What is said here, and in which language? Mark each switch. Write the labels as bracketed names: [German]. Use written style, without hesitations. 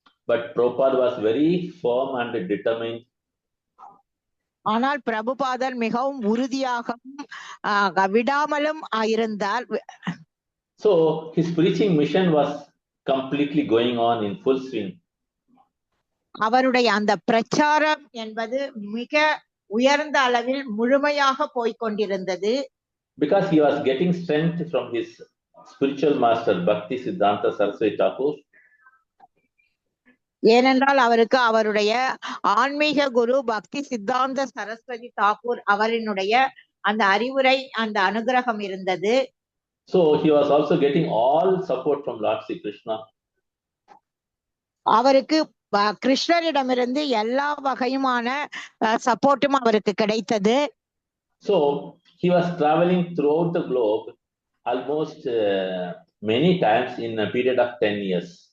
[English] But Prabhupada was very firm and determined. [Tamil] ஆனால் பிரபுபாதர் மிகவும் உறுதியாகவும் விடாமலும் இருந்தார். [English] So his preaching mission was completely going on in full swing. [Tamil] அவருடைய அந்த பிரச்சாரம் என்பது மிக உயர்ந்த அளவில் முழுமையாக போய்கொண்டிருந்தது. [English] Because he was getting strength from his spiritual master Bhakti Siddhanta Saraswati Thakur. [Tamil] ஏனென்றால் அவருக்கு அவருடைய ஆன்மீக குரு பக்தி சித்தாந்த சரஸ்வதி தாக்கூர் அவரினுடைய அந்த அறிவுரை அந்த அனுகிரகம் இருந்தது. [English] So he was also getting all support from Lord Sri Krishna. [Tamil] அவருக்கு கிருஷ்ணரிடமிருந்து எல்லா வகையுமான சப்போர்ட்டும் அவருக்கு கிடைத்தது. [English] So he was traveling throughout the globe almost many times in a period of 10 years.